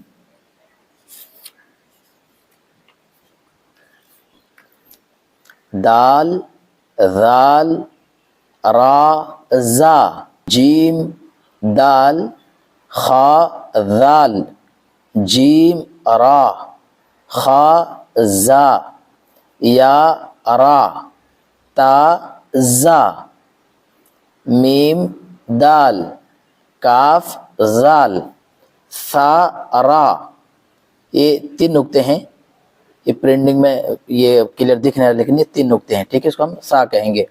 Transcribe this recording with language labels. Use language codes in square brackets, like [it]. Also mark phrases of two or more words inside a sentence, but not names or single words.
[ur] دال، ذال، را، زا، جیم، دال، خا، ذال، جیم، را، خا، زا، یا، را، تا، زا، میم، دال، کاف، زال، ثا، را۔ یہ تین نقطے ہیں، یہ پرنٹنگ میں یہ کلیئر دکھ رہا ہے لیکن یہ تین نقطے ہیں، ٹھیک ہے؟ اس کو ہم سا کہیں گے۔